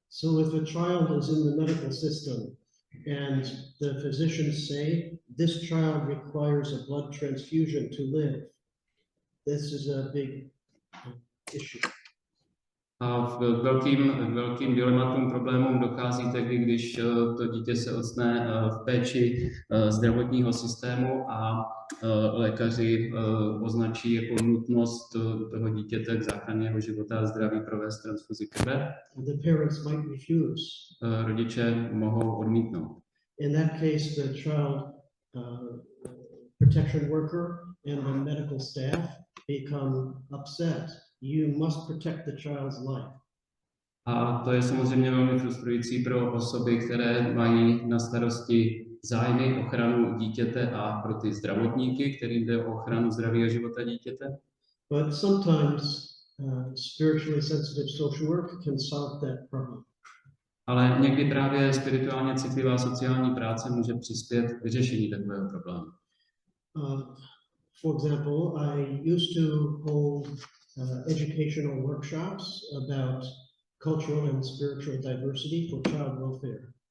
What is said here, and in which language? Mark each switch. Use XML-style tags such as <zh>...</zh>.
<en>So if a child is in the medical system and the physicians say this child requires a blood transfusion to live, this is a big issue.</en> <cs>A v velkým dilematům, problémům dochází tehdy, když to dítě se ocitne v péči zdravotního systému a lékaři označí jako nutnost toho dítěte k záchraně jeho života a zdraví provést transfuzi krve.</cs> <en>The parents might refuse.</en> <cs>Rodiče mohou odmítnout.</cs> <en>In that case, the child protection worker and the medical staff become upset. You must protect the child's life.</en> <cs>A to je samozřejmě velmi frustrující pro osoby, které mají na starosti zájmy, ochranu dítěte a pro ty zdravotníky, kterým jde o ochranu zdraví a života dítěte.</cs> <en>But sometimes spiritually sensitive social work can solve that problem.</en> <cs>Ale někdy právě spirituálně citlivá sociální práce může přispět k vyřešení takového problému.</cs> <en>For example, I used to hold educational workshops about cultural and spiritual diversity for child welfare.</en>